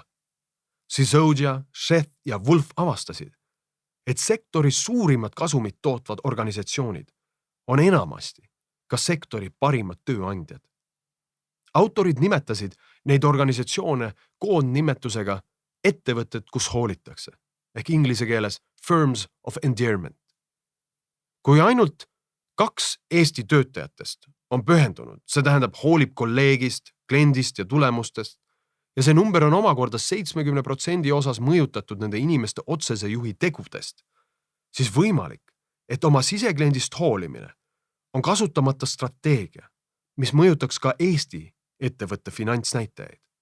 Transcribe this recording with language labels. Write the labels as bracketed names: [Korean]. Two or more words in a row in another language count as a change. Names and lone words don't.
[Estonian] Sisodia, Sheth ja Wolf avastasid, et sektoris suurimad kasumit tootvad organisatsioonid on enamasti ka sektori parimad tööandjad. Autorid nimetasid neid organisatsioone koondnimetusega ettevõtted, kus hoolitakse, ehk inglise keeles [English] firms of endearment. [Estonian] Kui ainult 2 Eesti töötajatest on pühendunud, see tähendab hoolib kolleegist, kliendist ja tulemustest, ja see number on omakorda 70% osas mõjutatud nende inimeste otsese juhi tegudest, siis võimalik, et oma sisekliendist hoolimine on kasutamata strateegia, mis mõjutaks ka Eesti ettevõtte finantsnäitajaid.